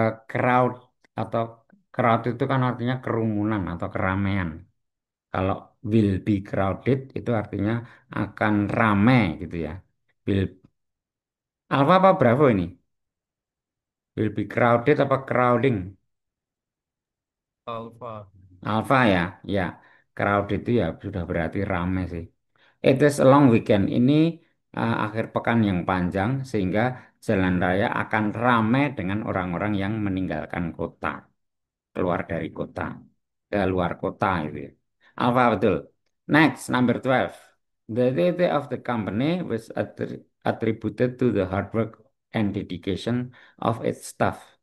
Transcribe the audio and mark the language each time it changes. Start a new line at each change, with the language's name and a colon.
Indonesian: Crowd atau crowd itu kan artinya kerumunan atau keramaian. Kalau will be crowded itu artinya akan ramai gitu ya. Will Alpha apa Bravo ini?
English: Will be crowded apa crowding? Alpha.
Indonesian: Alpha ya, ya. Crowded itu ya sudah berarti ramai sih.
English: It is a long weekend.
Indonesian: Ini akhir pekan yang panjang sehingga jalan raya akan ramai dengan orang-orang yang meninggalkan kota, keluar dari kota, ke luar kota itu ya. Alpha betul.
English: Next, number 12. The duty of the company was attributed to the hard work and dedication of its staff.